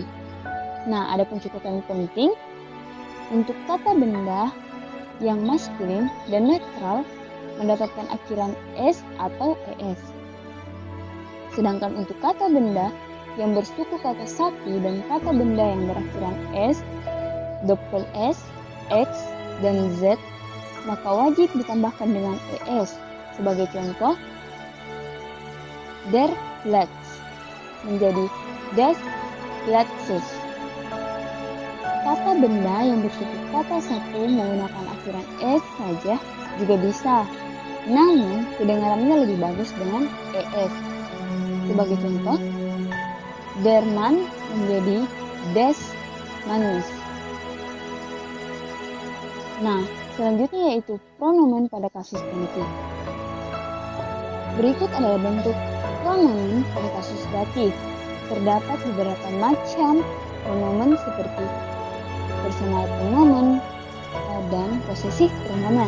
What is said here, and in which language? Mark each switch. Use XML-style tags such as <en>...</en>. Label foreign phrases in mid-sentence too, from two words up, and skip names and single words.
<id>Nah, ada catatan penting untuk kata benda yang maskulin dan netral mendapatkan akhiran s atau es. Sedangkan untuk kata benda yang bersuku kata sapi dan kata benda yang berakhiran s, doppel s, x, dan z, maka wajib ditambahkan dengan es. Sebagai contoh,</id> <de>der Platz menjadi das Platzes.</de> <id>Kata benda yang bersuku kata satu menggunakan akhiran s saja juga bisa, namun kedengarannya lebih bagus dengan es. Sebagai contoh,</id> <de>der Mann menjadi des Mannes.</de> <id>Nah, selanjutnya yaitu pronomen pada kasus genitif. Berikut adalah bentuk pronomen pada kasus datif. Terdapat beberapa macam pronomen seperti personal pronomen dan posesif pronomen.</id>